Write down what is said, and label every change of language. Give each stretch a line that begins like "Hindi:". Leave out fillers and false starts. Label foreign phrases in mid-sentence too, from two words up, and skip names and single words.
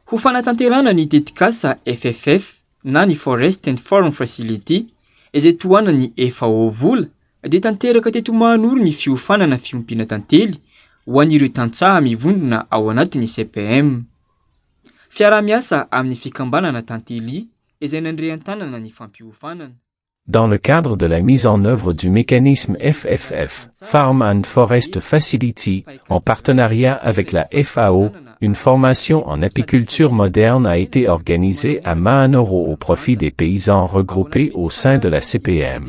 Malagasy: Ho fanatanterana ny tetikasa FFF na ny Forest and Farm Facility izay tohanany FAO vola dia tanteraka teto Mahanoro ny fiofanana fiompiana tantely ho an'ireo tantsaha mivondrona ao anatin'ny CPM. Fiara-miasa amin'ny fikambanana tantely izay nandrehan-tanana ny fampiofanana.
French: Dans le cadre de la mise en œuvre du mécanisme FFF, Farm and Forest Facility, en partenariat avec la FAO, une formation en apiculture moderne a été organisée à Mahanoro au profit des paysans regroupés au sein de la CPM.